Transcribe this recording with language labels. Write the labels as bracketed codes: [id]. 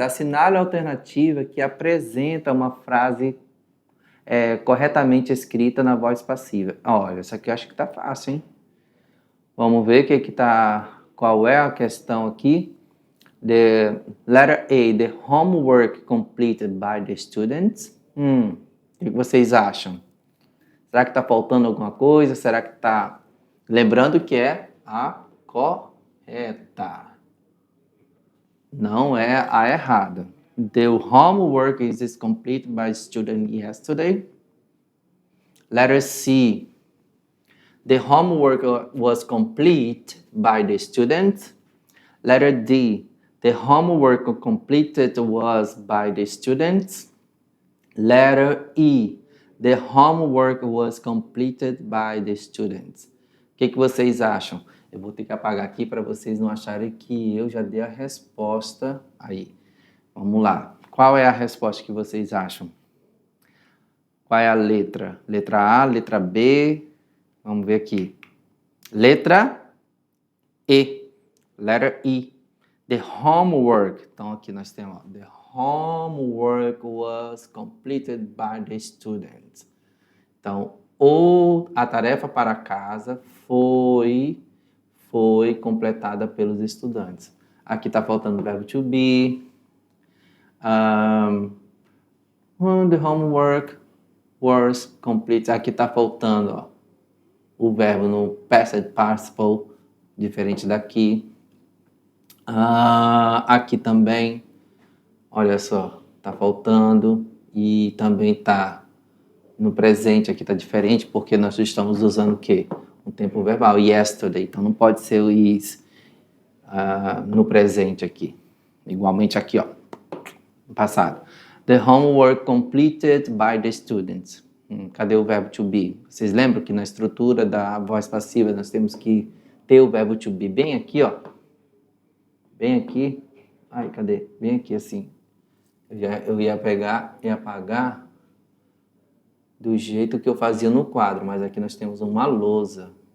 [pt] Assinale a alternativa que apresenta uma frase corretamente escrita na voz passiva. Olha, isso aqui eu acho que tá fácil, hein? Vamos ver qual é a questão aqui. [en] The letter A, the homework completed by the students. [pt] O que vocês acham? Será que está faltando alguma coisa? Será que está... Lembrando que é a correta. Não é a errada. [en] The homework is completed by student yesterday. Letter C. The homework was complete by the student. Letter D. The homework completed was by the students. Letter E. The homework was completed by the students. [pt] O que vocês acham? Eu vou ter que apagar aqui para vocês não acharem que eu já dei a resposta aí. Vamos lá. Qual é a resposta que vocês acham? Qual é a letra? Letra A, letra B. Vamos ver aqui. Letra E. [en] Letter E. The homework. [pt] Então aqui nós temos, [en] the homework was completed by the students. [pt] Então, a tarefa para casa foi completada pelos estudantes. Aqui está faltando o verbo to be. [en] The homework was complete. [pt] Aqui está faltando o verbo no past participle, diferente daqui. Aqui também, olha só, está faltando. E também está no presente, aqui está diferente, porque nós estamos usando o quê? Um tempo verbal, yesterday. Então não pode ser o is no presente aqui. Igualmente aqui, ó, no passado. [en] The homework completed by the students. [pt] Cadê o verbo to be? Vocês lembram que na estrutura da voz passiva nós temos que ter o verbo to be bem aqui, ó. Bem aqui. Ai, cadê? Bem aqui assim. Eu ia pegar e apagar do jeito que eu fazia no quadro, mas aqui nós temos uma lousa.